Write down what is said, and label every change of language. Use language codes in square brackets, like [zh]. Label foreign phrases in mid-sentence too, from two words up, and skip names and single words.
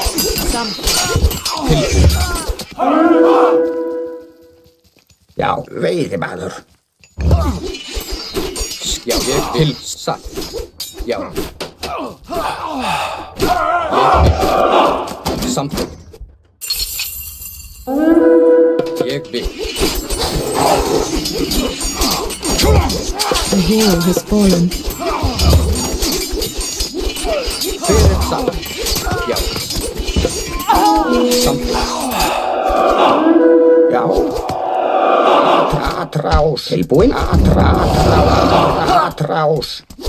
[is] Já, veiðimaður. Já, ég vil. Satt. Já. Ég vil. Samþykkt. Ég vil. [en] A hero has fallen. [is] Hver er satt? Já. Samþykkt. Já. Atrás. Tilbúin. Atrás.